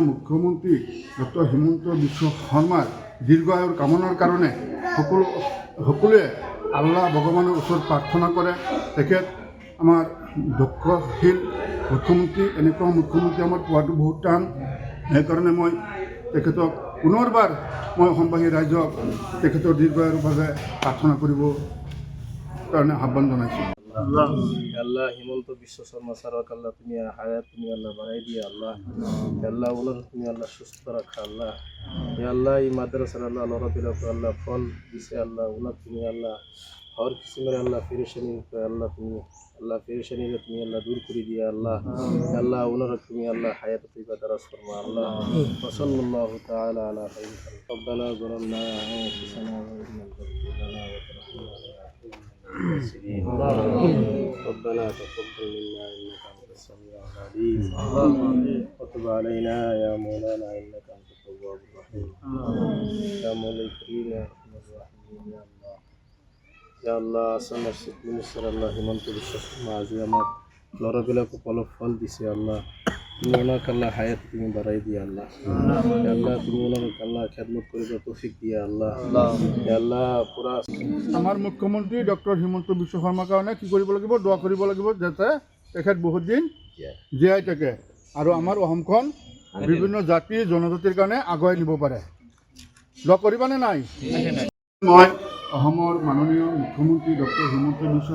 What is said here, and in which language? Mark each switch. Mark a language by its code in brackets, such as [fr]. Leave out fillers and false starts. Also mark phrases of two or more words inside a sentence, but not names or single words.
[as] মুখ্যমন্ত্ৰী ডক্টৰ হিমন্ত বিশ্ব শৰ্মাৰ দীৰ্ঘায়ুৰ কামনাৰ কাৰণে সকলোৱে আল্লাহ ভগৱানৰ ওচৰত প্ৰাৰ্থনা কৰে তেখেত আমাৰ দক্ষশীল মুখ্যমন্ত্ৰী এনেকুৱা মুখ্যমন্ত্ৰী আমাৰ পোৱাটো বহুত টান সেইকাৰণে মই তেখেতক পুনৰবাৰ মই অসমবাসী ৰাইজক তেখেতৰ দীৰ্ঘায়ুৰ বাবে প্ৰাৰ্থনা কৰিবৰ কাৰণে আহ্বান জনাইছোঁ [bn] আল্লাহ হিমন্ত বিশ্ব শর্মা স্যারক আল্লাহ তুমি হায়াত তুমি আল্লাহ বাড়াই দিয়ে আল্লাহ আল্লাহ ওনার তুমি আল্লাহ সুস্থ রাখা আল্লাহ আল্লাহ এই মাদ্রাসার আল্লাহ লড়াপিলাকে আল্লাহ ফল দিছে আল্লাহ ওনার তুমি আল্লাহ হর কিসিমের আল্লাহ পেরেশানি আল্লাহ তুমি আল্লাহ পেরেশানিরে তুমি আল্লাহ দূর করে দিয়ে আল্লাহ আল্লাহ ওনার তুমি আল্লাহ হায়াত তৈবা দারাজ ফরমা আল্লাহ [ar] صلى الله تعالى على خير الخلق ربنا ظلمنا أنفسنا وإن لم تغفر لنا وترحمنا ربنا تقبل منا انك انت السميع العليم وتب علينا يا مولانا انك انت التواب الرحيم يا مولاي الكريم يا ارحم الراحمين يا الله يا الله [bn] سمر شيخ মিনিস্টার আল্লাহ হিমন্ত বিশ্ব শর্মা আজি আমার লড়াবিলাকে ফল দিছে আল্লাহ তুমি ওনাকে আল্লাহ হায়াত তুমি বাড়াই দিয়ে আল্লাহ আল্লাহ তুমি ওনাকে আল্লাহ খেদমত করিব তৌফিক দিয়ে আল্লাহ আল্লাহ পুরা [as] আমাৰ মুখ্যমন্ত্ৰী ডক্টৰ হিমন্ত বিশ্ব শৰ্মাৰ কাৰণে কি কৰিব লাগিব দোৱা কৰিব লাগিব যাতে তেখেত বহুত দিন জীয়াই থাকে আৰু আমাৰ অসমখন বিভিন্ন জাতি জনজাতিৰ কাৰণে আগুৱাই নিব পাৰে দোৱা কৰিবানে নাই মই অসমৰ মাননীয় মুখ্যমন্ত্ৰী ডক্টৰ হিমন্ত বিশ্ব